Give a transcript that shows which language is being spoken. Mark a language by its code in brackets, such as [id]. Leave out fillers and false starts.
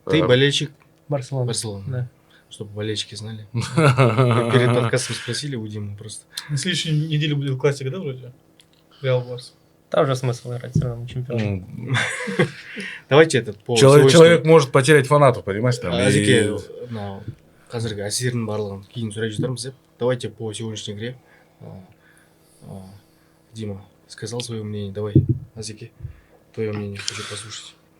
[ru] Ты болельщик Барселона. Барселоны. Да. Чтобы болельщики знали. Мы перед подкастом спросили у Димы просто. На следующей неделе будет классика, да, вроде? Реал Барс. Там уже смысл играть, все равно чемпион. Давайте этот по Человек может потерять фанатов, понимаешь? Там, [kk] Әзеке, мынау қазіргі әсерінің барлығын кейін сұрай жатармыз деп. [ru] Давайте по сегодняшней игре. Дима сказал свое мнение. Давай, Азеке, твое мнение хочу послушать.